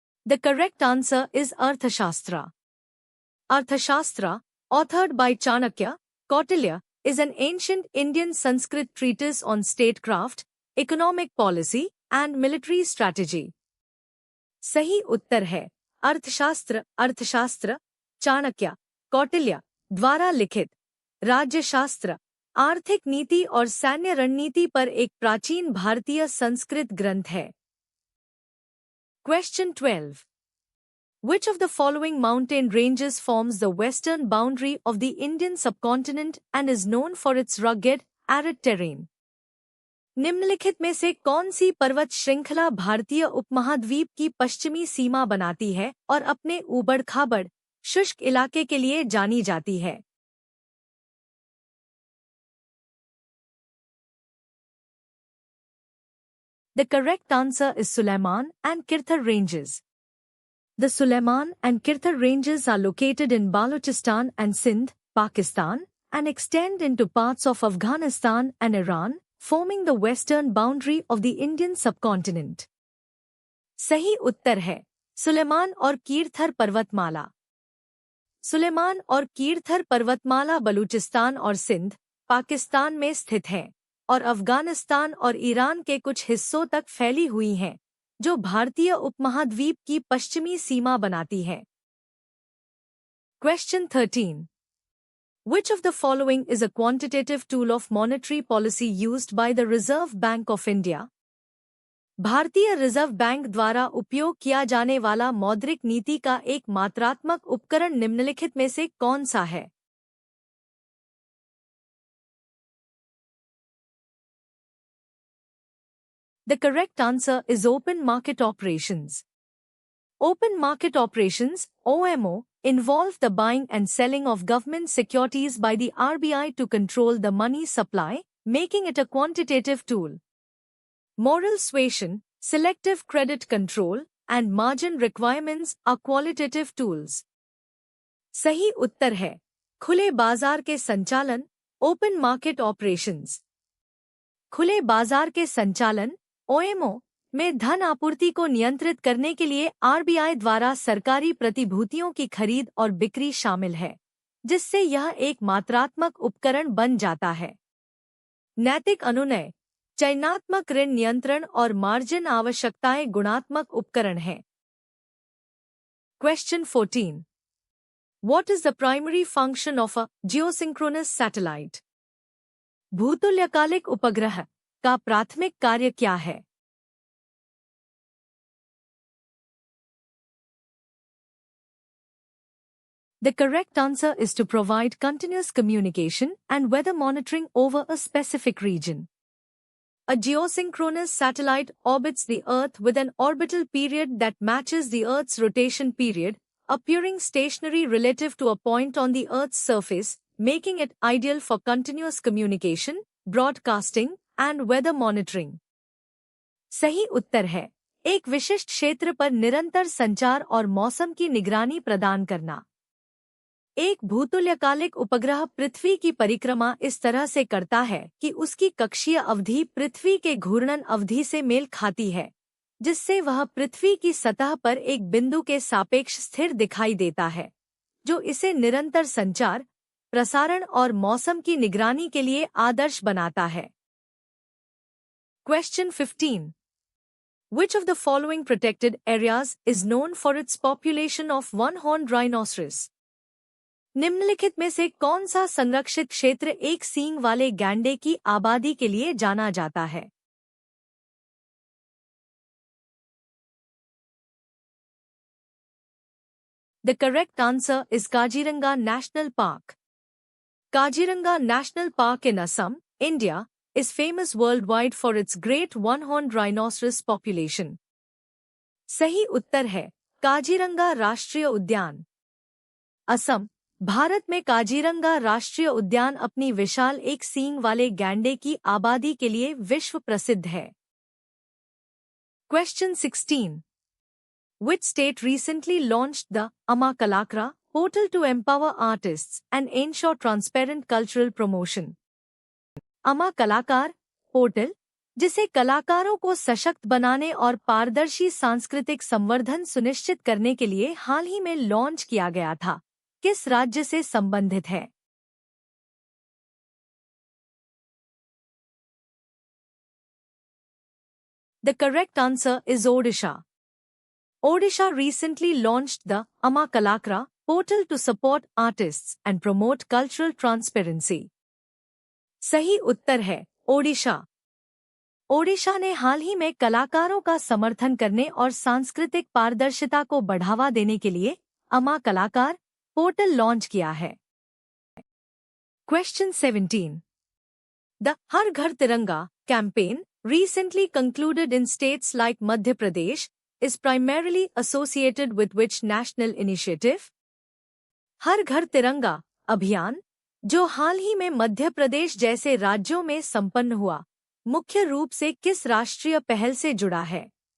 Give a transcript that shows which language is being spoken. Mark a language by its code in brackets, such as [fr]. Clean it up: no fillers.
[en] The correct answer is Arthashastra. Arthashastra, authored by Chanakya, Kautilya, is an ancient Indian Sanskrit treatise on statecraft, economic policy, and military strategy. [hi] सही उत्तर है अर्थशास्त्र, चाणक्य, कौटिल्य द्वारा लिखित राज्यशास्त्र, आर्थिक नीति और सैन्य रणनीति पर एक प्राचीन भारतीय संस्कृत ग्रंथ है। [en] Question 12. Which of the following mountain ranges forms the western boundary of the Indian subcontinent and is known for its rugged, arid terrain? [hi] निम्नलिखित में से कौन सी पर्वत श्रृंखला भारतीय उपमहाद्वीप की पश्चिमी सीमा बनाती है और अपने ऊबड़-खाबड़, शुष्क इलाके के लिए जानी जाती है? [en] The correct answer is Sulaiman and Kirthar ranges. The Sulaiman and Kirthar ranges are located in Balochistan and Sindh, Pakistan, and extend into parts of Afghanistan and Iran, forming the western boundary of the Indian subcontinent. [hi] सही उत्तर है सुलेमान और कीर्थर पर्वतमाला। सुलेमान और कीर्थर पर्वतमाला बलूचिस्तान और सिंध, पाकिस्तान में स्थित है और अफगानिस्तान और ईरान के कुछ हिस्सों तक फैली हुई हैं, जो भारतीय उपमहाद्वीप की पश्चिमी सीमा बनाती है। [en] Question 13. Which of the following is a quantitative tool of monetary policy used by the Reserve Bank of India? [hi] भारतीय रिजर्व बैंक द्वारा उपयोग किया जाने वाला मौद्रिक नीति का एक मात्रात्मक उपकरण निम्नलिखित में से कौन सा है? [en] The correct answer is open market operations. Open market operations, OMO, involve the buying and selling of government securities by the RBI to control the money supply, making it a quantitative tool. Moral suasion, selective credit control, and margin requirements are qualitative tools. [hi] सही उत्तर है खुले बाजार के संचालन, [en] Open market operations. [hi] खुले बाजार के संचालन, OMO, में धन आपूर्ति को नियंत्रित करने के लिए RBI द्वारा सरकारी प्रतिभूतियों की खरीद और बिक्री शामिल है, जिससे यह एक मात्रात्मक उपकरण बन जाता है। नैतिक अनुनय, चयनात्मक ऋण नियंत्रण और मार्जिन आवश्यकताएं गुणात्मक उपकरण हैं। [en] Question 14. What is the primary function of a geosynchronous satellite? [hi] भूतुल्यकालिक उपग्रह का प्राथमिक कार्य क्या है? [en] The correct answer is to provide continuous communication and weather monitoring over a specific region. A geosynchronous satellite orbits the Earth with an orbital period that matches the Earth's rotation period, appearing stationary relative to a point on the Earth's surface, making it ideal for continuous communication, broadcasting, and weather monitoring. [hi] सही उत्तर है एक विशिष्ट क्षेत्र पर निरंतर संचार और मौसम की निगरानी प्रदान करना। एक भूतुल्यकालिक उपग्रह पृथ्वी की परिक्रमा इस तरह से करता है कि उसकी कक्षीय अवधि पृथ्वी के घूर्णन अवधि से मेल खाती है, जिससे वह पृथ्वी की सतह पर एक बिंदु के सापेक्ष स्थिर दिखाई देता है, जो इसे निरंतर संचार, प्रसारण और मौसम की निगरानी के लिए आदर्श बनाता है। [en] Question 15. Which of the following protected areas is known for its population of one-horned rhinoceros? [hi] निम्नलिखित में से कौन सा संरक्षित क्षेत्र एक सींग वाले गैंडे की आबादी के लिए जाना जाता है? [en] The correct answer is Kaziranga National Park. Kaziranga National Park in Assam, India, is famous worldwide for its great one-horned rhinoceros population. [hi] सही उत्तर है काजीरंगा राष्ट्रीय उद्यान। असम, भारत में काजीरंगा राष्ट्रीय उद्यान अपनी विशाल एक सींग वाले गैंडे की आबादी के लिए विश्व प्रसिद्ध है। [en] Question 16. Which state recently launched the Amma Kalakra portal to empower artists and ensure transparent cultural promotion? [hi] अमा कलाकार पोर्टल, जिसे कलाकारों को सशक्त बनाने और पारदर्शी सांस्कृतिक संवर्धन सुनिश्चित करने के लिए हाल ही में लॉन्च किया गया था, किस राज्य से संबंधित है? [en] The correct answer is Odisha. Odisha recently launched the Amma Kalakra portal to support artists and promote cultural transparency. [hi] सही उत्तर है ओडिशा। ओडिशा ने हाल ही में कलाकारों का समर्थन करने और सांस्कृतिक पारदर्शिता को बढ़ावा देने के लिए अमा कलाकार पोर्टल लॉन्च किया है। [en] Question 17. The Har Ghar Tiranga campaign, recently concluded in states like Madhya Pradesh, is primarily associated with which national initiative? [hi] हर घर तिरंगा अभियान, जो हाल ही में मध्य प्रदेश जैसे राज्यों में संपन्न हुआ, मुख्य रूप से किस राष्ट्रीय पहल से जुड़ा है?